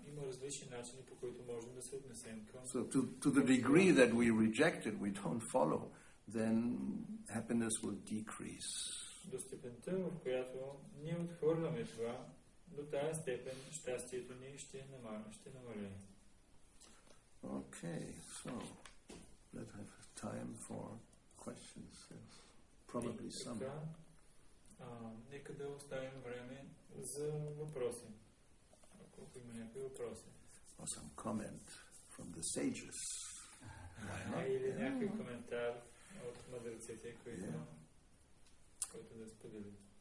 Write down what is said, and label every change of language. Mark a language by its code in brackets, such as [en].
[bg] Има различни начини, по които можем да се отнесем към. [en] So to the degree that we reject it, we don't follow, then happiness will decrease. [bg] До степента, в която ние отхвърляме това, до тази степен щастието ни ще намалее. [en] Okay, so let's have time for questions. There's probably some. [bg] Нека да оставим време за въпроси. Ако има някакви въпроси. [en] Or some comment from the sages. [bg] Или някакви коментар от мъдреците, който да сподели.